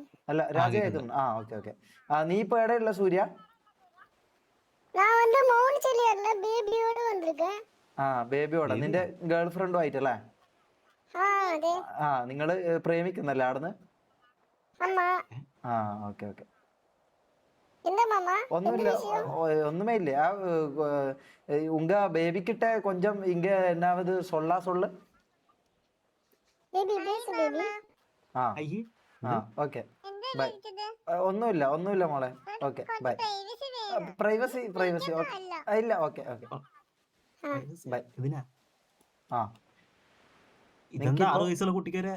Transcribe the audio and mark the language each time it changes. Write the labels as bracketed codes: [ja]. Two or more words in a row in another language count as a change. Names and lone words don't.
[ml] അല്ല, രാജ കേൾക്കുന്നു. [en] okay okay. [ml] നീ ഇപ്പൊ എവിടെയുള്ള സൂര്യ? ഞാൻ മൗണ്ട് ചെല്ലിയാറിലെ ബേബിയോട് വന്നിരിക്കേ. ബേബിയോടെ? നിന്റെ [en] girl friend [ml] ആയിട്ടല്ലേ? നിങ്ങള് പ്രേമിക്കുന്നല്ലേ ആടുന്ന്? [en] okay okay. [ta] ஒண்ணுமே இல்லையா? உங்க பேபி கிட்ட கொஞ்சம் இங்க என்னாவது சொல்லு. [en] okay bye. [ml] ഒന്നുമില്ല മോളെ. [en] okay bye. [ml] പ്രൈവസി ഇല്ല. [en] okay bye. [ml] ഇതിനാ ആ ഇതെന്താ 6 വയസ്സുള്ള കുട്ടിക്ക് വരെ